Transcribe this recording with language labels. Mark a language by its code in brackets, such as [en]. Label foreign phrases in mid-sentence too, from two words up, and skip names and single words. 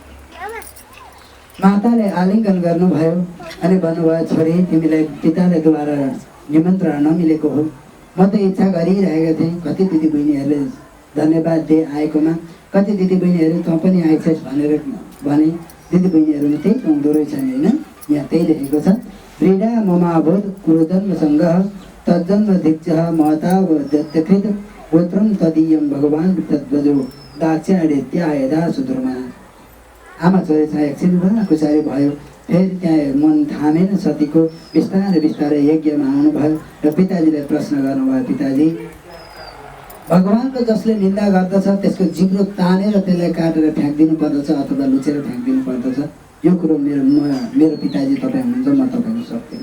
[ne] माताले आलिङ्गन गर्नुभयो अनि भन्नुभयो, छोरी, तिमीलाई पिताले द्वारा निमन्त्रणा नमिलेको हो। म त इच्छा गरिरहेको थिएँ, कति दिदीबहिनीहरूले धन्यवाद दिए आएकोमा, कति दिदीबहिनीहरू तँ पनि आइछस् भनेर भने। दिदीबहिनीहरूमा त्यही पाउँदो रहेछ नि, होइन? यहाँ त्यही लेखेको छ, [sa] क्रीडा ममाभूत कुरुजन्मसङ्गः तज्जन्म दीक्षः महतावद्यकृत पुत्रं तदीयं भगवान् तद्वजो दाक्षिणात्ययदा सुधर्मा। [ne] आमा छोरी चाहिँ एकछिन खुसारी भयो। फेरि त्यहाँ मन थामेन सतीको, बिस्तारै बिस्तारै यज्ञमा आउनुभयो र पिताजीलाई प्रश्न गर्नुभयो, पिताजी, भगवान्को जसले निन्दा गर्दछ त्यसको जिब्रो तानेर त्यसलाई काटेर फ्याँकिदिनु पर्दछ अथवा लुचेर फ्याँकिदिनु पर्दछ, यो कुरो मेरो पिताजी तपाईँ हुनुहुन्छ, म तपाईँको सक्दिनँ।